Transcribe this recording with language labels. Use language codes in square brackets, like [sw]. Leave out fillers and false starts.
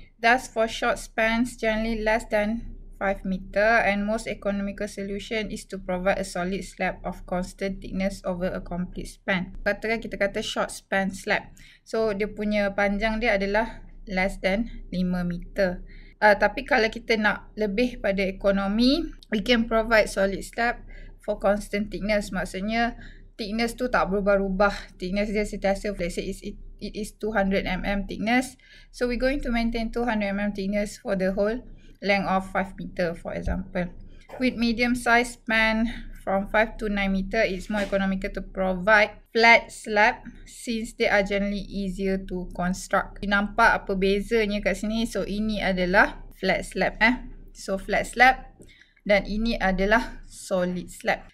[en] Thus, for short spans, generally less than 5 meter, and most economical solution is to provide a solid slab of constant thickness over a complete span. [ms] Katakan kita kata [en] short span slab. [ms] So, dia punya panjang dia adalah [en] less than 5 meter. [ms] Tapi kalau kita nak lebih pada ekonomi, [en] we can provide solid slab for constant thickness. [ms] Maksudnya thickness tu tak berubah-ubah. [en] Thickness [ms] dia sentiasa, [en] let's say it is 200 mm thickness. So we're going to maintain 200 mm thickness for the whole length of 5 meter, for example. With medium size span from 5 to 9 meter, it's more economical to provide flat slab since they are generally easier to construct. [ms] Nampak apa bezanya kat sini? So ini adalah flat slab So flat slab dan ini adalah solid slab.